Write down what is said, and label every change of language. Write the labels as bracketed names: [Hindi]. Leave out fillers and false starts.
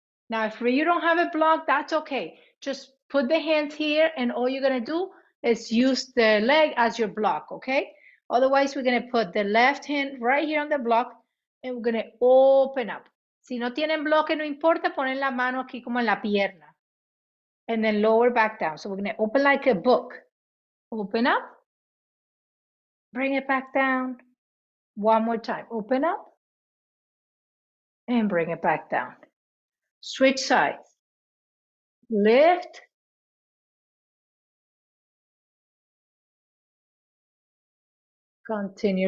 [English] Now, if you don't have a block, that's okay. Just put the hands here, and all you're gonna do is use the leg as your block, okay? Otherwise, we're gonna put the left hand right here on the block, and we're gonna open up. [Spanish] Si no tienen bloque, no importa, ponen la mano aquí como en la pierna. [English] And then lower back down. So we're gonna open like a book. Open up, bring it back down. One more time, open up, and bring it back down. Switch sides. Lift, continue.